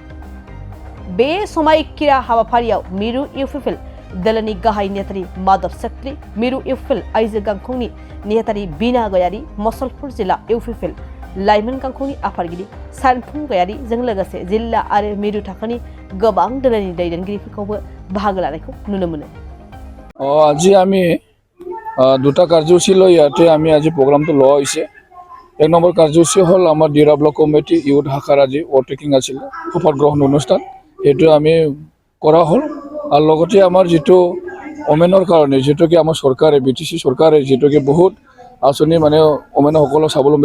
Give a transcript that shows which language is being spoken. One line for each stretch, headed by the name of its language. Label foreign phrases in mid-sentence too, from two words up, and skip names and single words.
Bodo: बे समायखिरा हाबाफारियाव मिरु इउपिपिएल दोलोनि गाहाय नेतारि माधव सेत्री, मिरु इउपिपिएल आइजो गांखंनि नेहाथारि बिना गयारी, मसलपुर जिल्ला इउपिपिएल लाइमोन गांखंनि आफादगिरि सानफुं गयारीजों लोगोसे जिल्ला आरो मिरु थाखोनि गोबां दोलोनि दैदेनगिरिफोरखौबो बाहागो लानायखौ नुनो मोनो।
Assamese: আজি আমি দুটা কাৰ্যসূচী লৈ ইয়াতে আমি আজি প্ৰগ্ৰামটো লোৱা হৈছে। এক নম্বৰ কাৰ্যসূচী হ'ল আমাৰ দিহিৰা ব্লক কমিটি ইউথ শাখাৰ আজি ওভাৰটেকিং আছিলে শপত গ্ৰহণ অনুষ্ঠান, সেইটো আমি কৰা হ'ল। আৰু লগতে আমাৰ যিটো ওমেনৰ কাৰণে যিটোকে আমাৰ চৰকাৰে BTC চৰকাৰে যিটোকে বহুত আঁচনি মানে ওমেনসকলক স্বাৱলম্বী